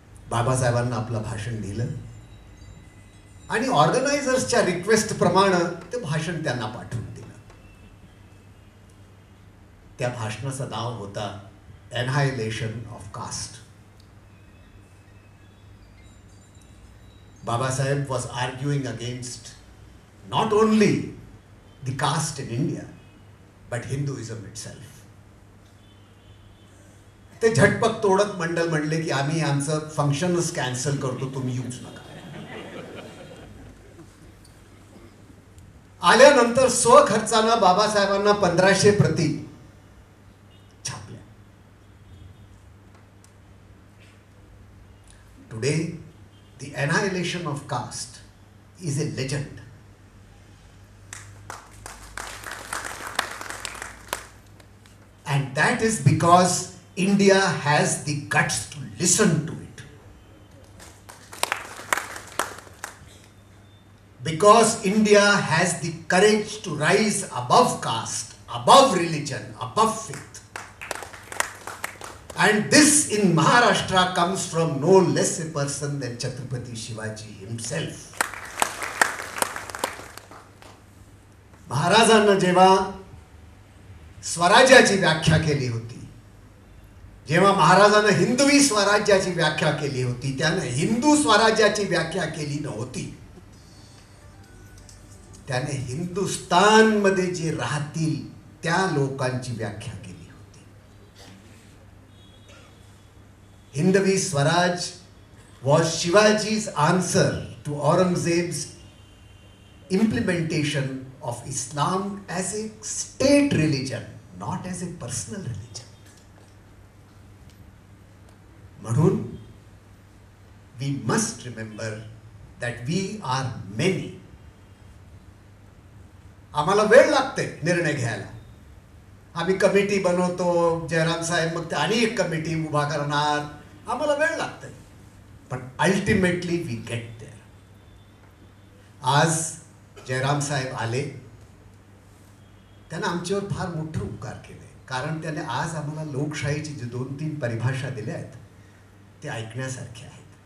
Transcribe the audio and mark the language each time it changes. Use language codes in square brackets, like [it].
[mr] बाबासाहेबांना आपलं भाषण दिलं आणि ऑर्गनायझर्सच्या रिक्वेस्ट प्रमाणे ते भाषण त्यांना पाठवून दिलं. त्या भाषणाचं नाव होता एनहायलेशन of caste. [en] Babasaheb was arguing against not only the caste in India, but Hinduism itself. [mr] ते झटपट तोडत मंडल म्हणले की आम्ही आमचं फंक्शनच कॅन्सल करतो, तुम्ही येऊच नका. आल्यानंतर स्वखर्चानं बाबासाहेबांना 1500 प्रती छापल्या. [en] Today the annihilation of caste is a legend. And that is because India has the guts to listen to it. Because India has the courage to rise above caste, above religion, above faith. And this in Maharashtra comes from no less a person than Chhatrapati Shivaji himself. [mr] महाराजांना जेव्हा स्वराज्याची व्याख्या केली होती, जेव्हा महाराजांना हिंदवी स्वराज्याची व्याख्या केली होती, त्याने हिंदू स्वराज्याची व्याख्या केली नव्हती. त्याने हिंदुस्तानमध्ये जे राहतील त्या लोकांची व्याख्या केली. [en] Hindvi Swaraj was Shivaji's answer to Aurangzeb's implementation of Islam as a state religion, not as a personal religion. Madhun, we must remember that we are many. [mr] आम्हाला वेळ लागते निर्णय घ्यायला. आम्ही कमिटी बनवतो, जयराम साहेब मग आणि एक कमिटी उभा करणार, आम्हाला वेळ लागते, पण [en] Ultimately we get there. [mr] आज जयराम साहेब आले, त्याने आमच्यावर फार मोठे उपकार केले, कारण त्याने आज आम्हाला लोकशाहीची जी 2-3 परिभाषा दिल्या आहेत ते ऐकण्यासारखे आहेत.